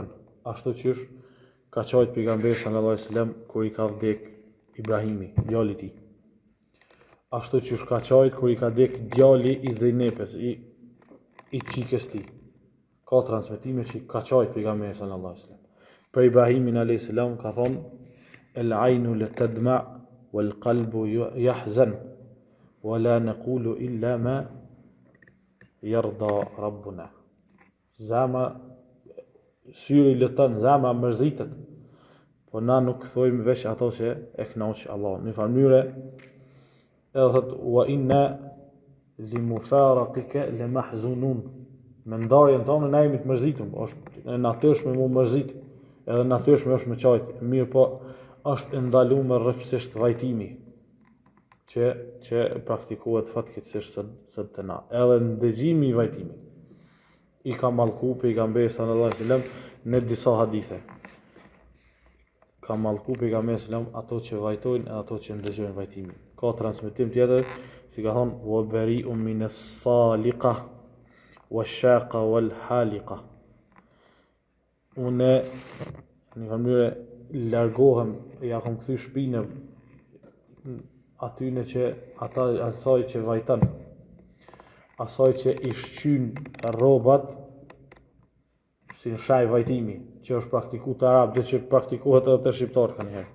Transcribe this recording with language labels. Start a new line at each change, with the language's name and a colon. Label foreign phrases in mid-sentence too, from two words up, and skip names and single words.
Albanian: Ashtu qysh ka qajt pejgamberi
Arabic: صلى الله عليه وسلم
Albanian: kur i ka vdek Ibrahimi, djali i tij. Ashtu qysh ka qajt kur i ka vdek djali i Zejnepes, i çikës tij. Ka transmetime që ka qajt pejgamberi
Arabic: صلى الله عليه وسلم.
Albanian: Për Ibrahimin a.s. ka thonë
Arabic: العين لتدمع والقلب يحزن ولا نقول إلا ما يرضى ربنا.
Albanian: Zama syri lëton, zama mërzitet, po na nuk thojmë veç ato që e kënaq Allah. Në mënyrë edhe thot
Arabic: وإنا لفراقك لمحزونون.
Albanian: Me ndarjen tonë na jemi të mërzitur, është e natyrshme mu mërzit. Edhe natyrshme është me qajt, mirë po është ndaluar rrepsisht vajtimi që praktikohet fatkeqësisht sot të na. Edhe ndëgjimi i vajtimit i ka mallku pejgamberi
Arabic: صلى الله عليه وسلم
Albanian: në disa hadithe. Ka mallku pejgamberi
Arabic: صلى الله عليه وسلم
Albanian: ato që vajtojnë e ato që ndëgjojnë vajtimin. Ka transmetim tjetër, si ka thonë
Arabic: وبريء من الصالقة والشاقة والحالقة.
Albanian: Unë në mënyrë largohem, ja kam kthy shpinën atyne që asaj që vajton, asaj që i shqyn rrobat si në shaj vajtimi, që është praktikuar të arab, dhe që praktikohet edhe të shqiptar kanë herë.